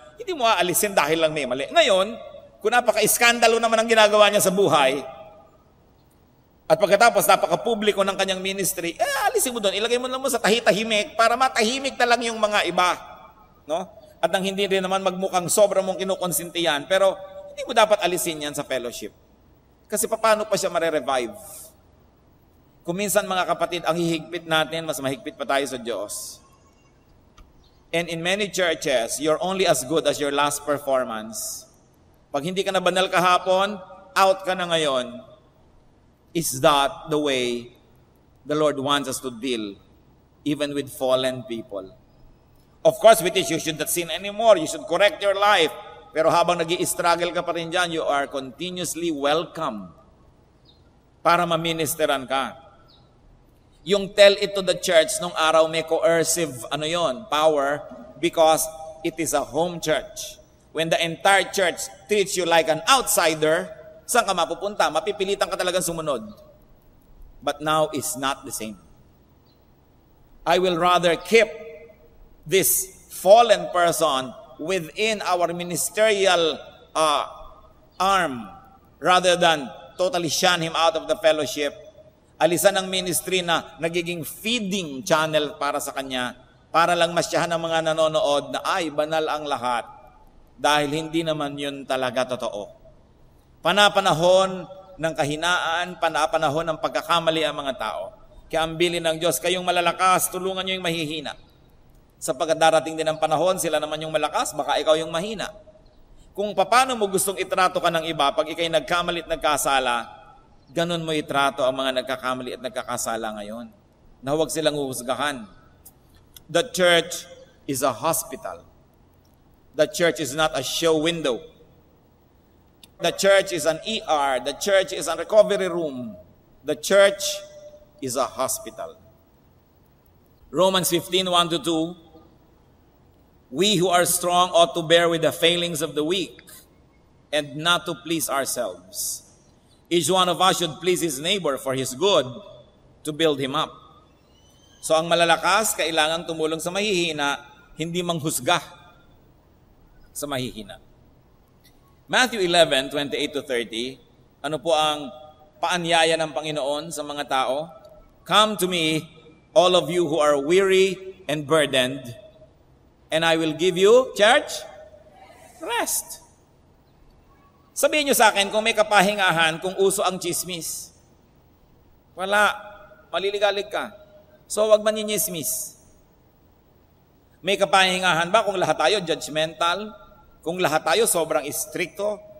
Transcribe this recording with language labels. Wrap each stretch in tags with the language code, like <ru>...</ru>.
<tl>Hindi mo aalisin dahil lang may mali. Ngayon, kung napaka-iskandalo naman ang ginagawa niya sa buhay, at pagkatapos napaka-publiko ng kanyang ministry, alisin mo doon, ilagay mo lang mo sa tahitahimik para matahimik na lang yung mga iba. No? At nang hindi rin naman magmukhang sobra mong kinukonsinti yan, pero hindi mo dapat alisin yan sa fellowship. Kasi paano pa siya mare-revive? Kung minsan mga kapatid, ang hihigpit natin, mas mahigpit pa tayo sa Diyos.</tl> <en>And in many churches, you're only as good as your last performance.</en> <tl>Pag hindi ka na banal kahapon, out ka na ngayon.</tl> <en>Is that the way the Lord wants us to deal even with fallen people? Of course, with this, you should not sin anymore. You should correct your life.</en> <tl>Pero habang nag-i-struggle ka pa rin dyan,</tl> <en>you are continuously welcome</en> <tl>para maministeran ka.</tl> <en>Yung tell it to the church,</en> <tl>nung araw may</tl> <en>coercive, power, because it is a home church. When the entire church treats you like an outsider,</en> <tl>saan ka mapupunta? Mapipilitan ka talagang sumunod.</tl> <en>But now is not the same. I will rather keep this fallen person within our ministerial arm rather than totally shun him out of the fellowship.</en> <tl>Alisan ang ministry na nagiging feeding channel para sa kanya, para lang masyahan ng mga nanonood na ay banal ang lahat. Dahil hindi naman yun talaga totoo. Panapanahon ng kahinaan, panapanahon ng pagkakamali ang mga tao. Kaya ang bilin ng Diyos, kayong malalakas, tulungan nyo yung mahihina. Sapagkat darating din ang panahon, sila naman yung malakas, baka ikaw yung mahina. Kung paano mo gustong itrato ka ng iba, pag ikay nagkamali at nagkasala, ganun mo itrato ang mga nagkakamali at nagkakasala ngayon. Na huwag silang uhusgahan.</tl> <en>The church is a hospital. The church is not a show window. The church is an ER. The church is a recovery room. The church is a hospital. Romans 15:1-2. We who are strong ought to bear with the failings of the weak and not to please ourselves. Each one of us should please his neighbor for his good, to build him up.</en> <tl>So ang malalakas, kailangan tumulong sa mahihina, hindi manghusga sa mahihina. Matthew 11:28-30, ano po ang paanyaya ng Panginoon sa mga tao?</tl> <en>Come to me, all of you who are weary and burdened, and I will give you, church, rest.</en> <tl>Sabihin nyo sa akin kung may kapahingahan, kung uso ang chismis. Wala. Maliligalig ka. So, wag maninyismis. May kapahingahan ba kung lahat tayo judgmental? Kung lahat tayo sobrang istrikto?</tl>